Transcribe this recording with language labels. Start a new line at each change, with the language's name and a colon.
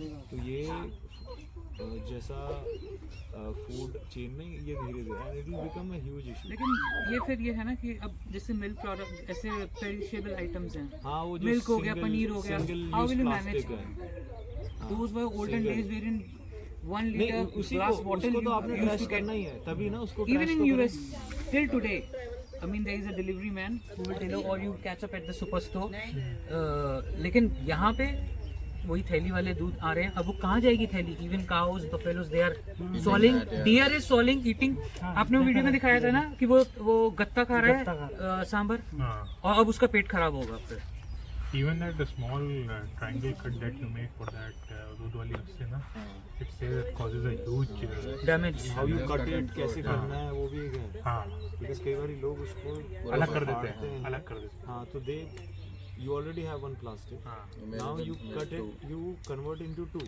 Hindi: तो ये जैसा फूड चेन में ये धीरे धीरे
English: It will become a huge issue.
Hindi: लेकिन ये फिर ये है ना कि अब जैसे मिल्क प्रोडक्ट ऐसे पेरिशेबल आइटम्स हैं. हाँ वो जो मिल्क हो गया, पनीर हो गया.
English: How will you manage? Those were olden days where in 1 liter glass bottle
Hindi: उसको तो आपने ट्रैश करना ही है तभी ना उसको.
English: Even in US till today I mean, there is a delivery man who will tell you, or you catch up at the superstore.
Hindi: लेकिन यहाँ पे वही थैली वाले दूध आ रहे हैं. अब वो कहाँ जाएगी थैली?
English: Even cows, buffaloes, they are swallowing. Deer is swallowing, eating.
Hindi: आपने वो वीडियो में दिखाया था ना कि वो गत्ता खा रहा है सांबर, और अब उसका पेट खराब होगा फिर.
English: Even that the small triangle cut that you make for that
Hindi: दूध वाली उससे ना,
English: it says it causes a huge damage. How you cut it,
Hindi: कैसे करना है वो भी एक है. हाँ, Because कई बार लोग उसको अलग कर देते हैं, अलग कर देते हैं. हाँ, तो
English: you already have one plastic.
Hindi: हाँ,
English: Now you cut it, you convert into two.